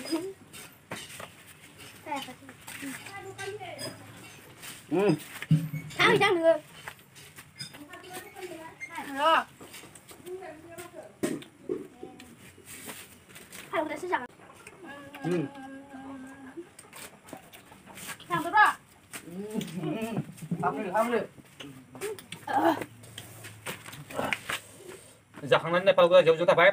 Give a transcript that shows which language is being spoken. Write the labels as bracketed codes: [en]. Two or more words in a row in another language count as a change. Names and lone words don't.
[vi] Sao chẳng được. Rồi. Hay là sẽ chẳng. Làm được rồi. Không được. [id] Jangan nanti kalau gue jauh-jauh apa ya?